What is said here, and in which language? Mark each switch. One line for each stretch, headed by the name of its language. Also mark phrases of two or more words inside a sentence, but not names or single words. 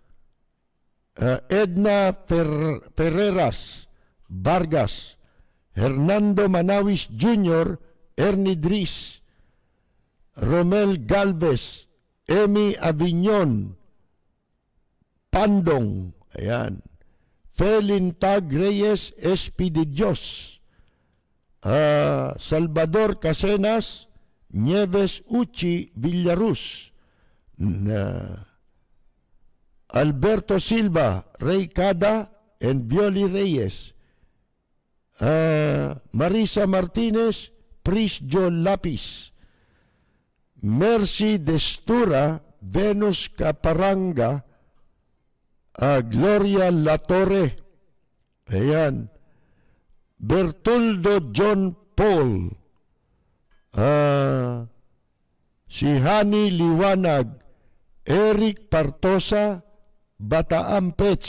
Filipino: Edna Ferreras Vargas, Hernando Manawis Jr., Ernie Dris, Romel Galvez, Emi Avignon, Pandong, ayan, Felin Tag Reyes, SP de Dios, Salvador Casenas, Nieves Uchi Villarus, Alberto Silva, Ray Cada, and Violi Reyes, Marisa Martinez, Pris Jo Lapis, Mercy Destura, Venus Caparanga, Gloria Latorre, ayan, Bertoldo John Paul, si Hani Liwanag, Eric Partosa, Bataan Pets.